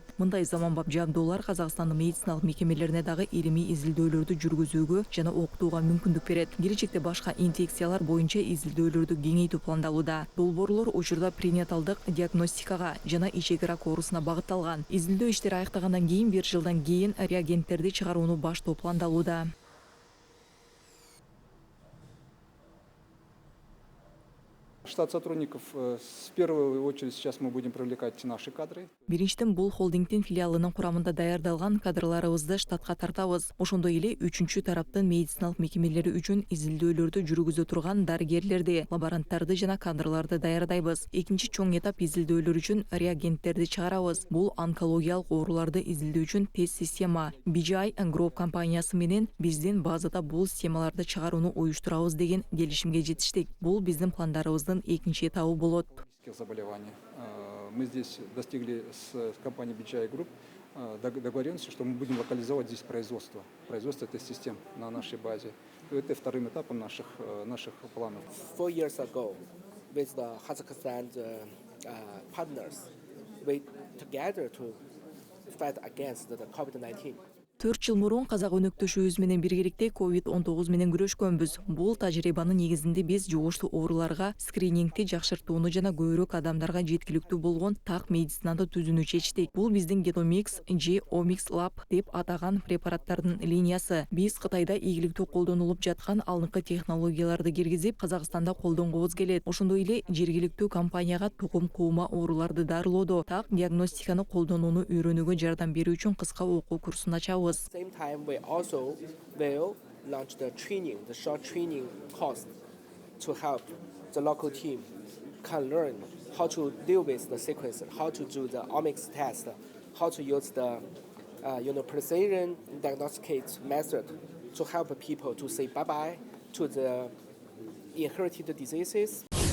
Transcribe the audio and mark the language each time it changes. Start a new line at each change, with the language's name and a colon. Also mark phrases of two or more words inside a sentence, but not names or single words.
Kyrgyz: Мындай заманбап жабдуулар Казакстандын медициналык мекемелерине дагы илимий изилдөөлөрдү жүргүзүүгө жана окутууга мүмкүндүк берет. Келечекте башка инфекциялар боюнча изилдөөлөрдү кеңейтүү пландалууда. Долбоорлор учурда пренаталдык диагностикага жана ичек рак оорусуна багытталган. Изилдөө иштери аяктагандан кийин 1 жылдан кийин реагенттерди чыгарууну баштоо пландалууда.
Russian: Штат сотрудников в первую очередь сейчас мы будем привлекать наши кадры.
Kyrgyz: Биринчиден бул холдингдин филиалынын курамында даярдалган кадрларыбызды штатка тартабыз. Ошондой эле үчүнчү тараптын медициналык мекемелери үчүн изилдөөлөрдү жүргүзө турган дарыгерлерди, лаборанттарды жана кадрларды даярдайбыз. Экинчи чоң этап изилдөөлөр үчүн реагенттерди чыгарабыз. Бул онкологиялык ооруларды изилдөө үчүн тест система. BGI Group компаниясы менен биздин базада бул системаларды чыгарууну уюштурабыз деген келишимге жетиштик. Бул биздин пландарыбыздын экинчи этабы болот.
Russian: Заболевания. Мы здесь достигли с компанией BGI Group договоренности, что мы будем локализовать здесь производство этой системы на нашей базе. Это вторым этапом наших планов.
English: 4 years ago, with the Kazakhstan partners, we together to fight against the COVID-19.
Kyrgyz: 4 жыл мурун казак өнөктөшүбүз менен биргеликте COVID-19 менен күрөшкөнбүз. Бул тажрыйбанын негизинде биз жугуштуу ооруларга скринингти жакшыртууну жана көбүрөөк адамдарга жеткиликтүү болгон так медицинаны түзүүнү чечтик. Бул биздин Genomics G Omics Lab деп атаган препараттардын линиясы. Биз Кытайда ийгиликтүү колдонулуп жаткан алдыңкы технологияларды киргизип, Казакстанда колдонгубуз келет. Ошондой эле жергиликтүү компанияга тукум куума ооруларды дарылоодо так диагностиканы колдонууну үйрөнүүгө жардам берүү үчүн кыска окуу курсун ачабыз.
English: Same time, we also will launch the short training course to help the local team can learn how to deal with the sequence, how to do the omics test, how to use the precision diagnostic method to help people to say bye-bye to the inherited diseases